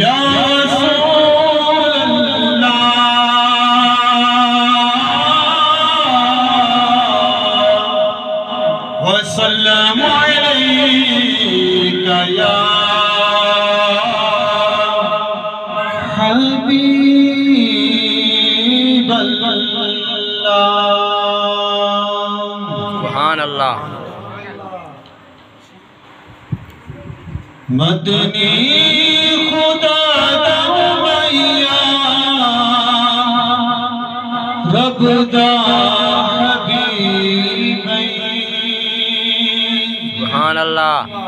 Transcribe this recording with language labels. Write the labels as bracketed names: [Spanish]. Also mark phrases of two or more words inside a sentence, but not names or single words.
[Arabic] يا رسول الله والسلام عليك يا حبيب الله. سبحان اللہ. [Punjabi] مدنی خدا دا میا رب دا حبیب. [Arabic] سبحان اللہ.